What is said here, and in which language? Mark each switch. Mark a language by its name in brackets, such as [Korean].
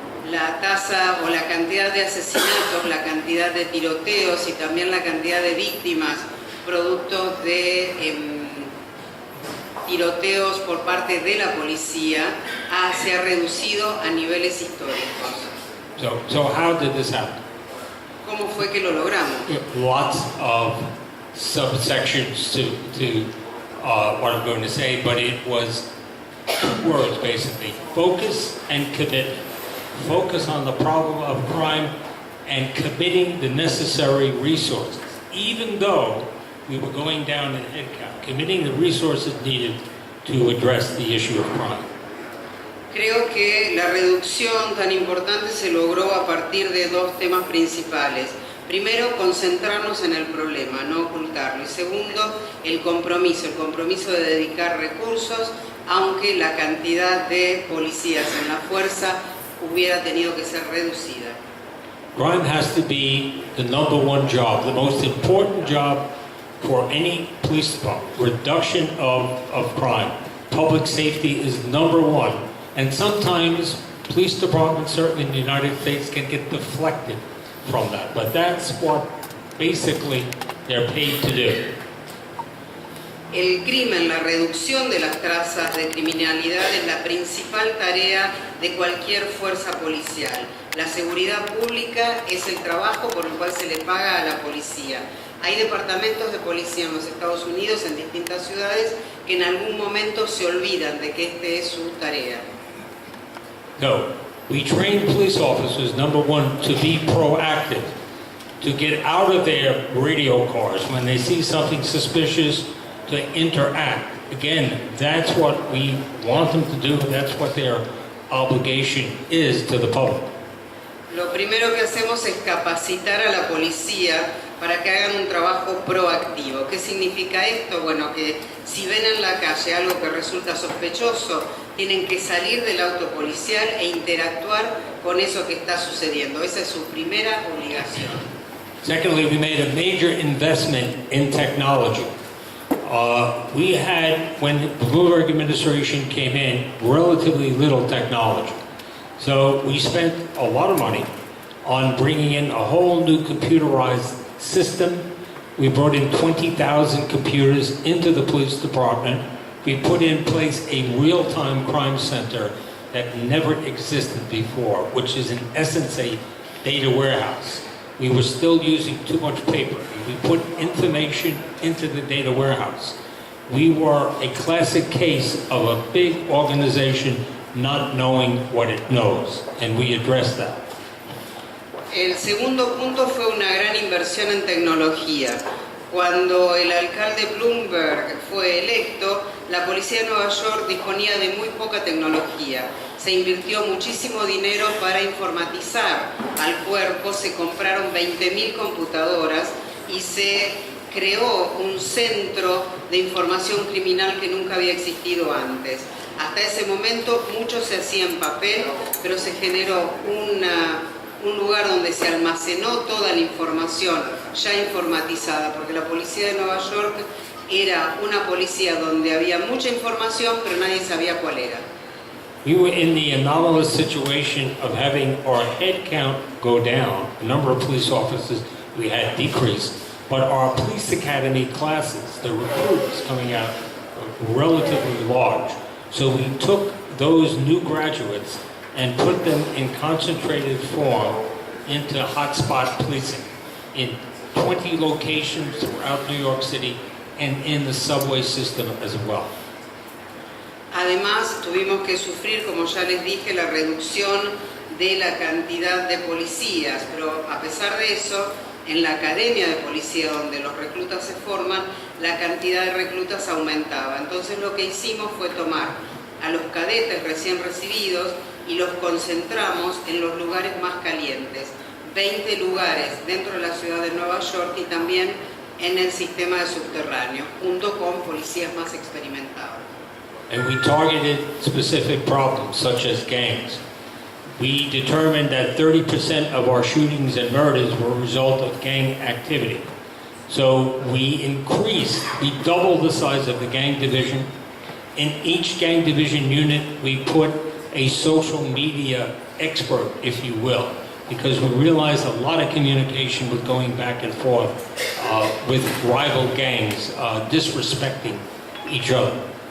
[Spanish] La tasa o la cantidad de asesinatos, la cantidad de tiroteos y también la cantidad de víctimas producto de tiroteos por parte de la policía se ha reducido a niveles históricos. [English] So how did this happen? [Spanish] ¿Cómo fue que lo logramos? [English] Lots of subsections to what I'm going to say, but it was 2 words basically: focus and commitment. Focus on the problem of crime and committing the necessary resources, even though we were going down in headcount, committing the resources needed to address the issue of crime. [Spanish] Creo que la reducción tan importante se logró a partir de 2 temas principales. Primero, concentrarnos en el problema, no ocultarlo. Y segundo, el compromiso de dedicar recursos, aunque la cantidad de policías en la fuerza hubiera tenido que ser reducida. [English] Crime has to be the #1 job, the most important job for any police department. Reduction of crime. Public safety is #1. And sometimes police departments, certainly in the United States, can get deflected from that. But that's what basically they're paid to do. [Spanish] El crimen, la reducción de las tasas de criminalidad es la principal tarea de cualquier fuerza policial. La seguridad pública es el trabajo por el cual se le paga a la policía. Hay departamentos de policía en los Estados Unidos, en distintas ciudades, que en algún momento se olvidan de que este es su tarea. [English] No, we train police officers, #1, to be proactive, to get out of their radio cars when they see something suspicious, to interact. Again, that's what we want them to do. That's what their obligation is to the public. [Spanish] Lo primero que hacemos es capacitar a la policía para que hagan un trabajo proactivo. ¿Qué significa esto? Bueno, que si ven en la calle algo que resulta sospechoso, tienen que salir del auto policial e interactuar con eso que está sucediendo. Esa es su primera obligación. [English] Secondly, we made a major investment in technology. We had, when the Bloomberg administration came in, relatively little technology. So we spent a lot of money on bringing in a whole new computerized system. We brought in 20,000 computers into the police department. We put in place a real-time crime center that never existed before, which is in essence a data warehouse. We were still using too much paper. We put information into the data warehouse. We were a classic case of a big organization not knowing what it knows, and we addressed that. [Spanish] El segundo punto fue una gran inversión en tecnología. Cuando el alcalde Bloomberg fue electo, la policía de Nueva York disponía de muy poca tecnología. Se invirtió muchísimo dinero para informatizar al cuerpo, se compraron 20.000 computadoras y se creó un centro de información criminal que nunca había existido antes. Hasta ese momento mucho se hacía en papel, pero se generó un lugar donde se almacenó toda la información ya informatizada, porque la policía de Nueva York era una policía donde había mucha información, pero nadie sabía cuál era. [English] We were in the anomalous situation of having our head count go down. The number of police officers we had decreased, but our police academy classes, the recruits coming out, were relatively large. So we took those new graduates and put them in concentrated form into hotspot policing in 20 locations throughout New York City and in the subway system as well. [Spanish] Además, tuvimos que sufrir, como ya les dije, la reducción de la cantidad de policías, pero a pesar de eso, en la academia de policía donde los reclutas se forman, la cantidad de reclutas aumentaba. Entonces lo que hicimos fue tomar a los cadetes recién recibidos y los concentramos en los lugares más calientes, 20 lugares dentro de la ciudad de Nueva York y también en el sistema de subterráneo, junto con policías más experimentados. [English] And we targeted specific problems such as gangs. We determined that 30% of our shootings and murders were a result of gang activity. So we doubled the size of the gang division. In each gang division unit, we put a social media expert, if you will, because we realized a lot of communication was going back and forth with rival gangs disrespecting each other.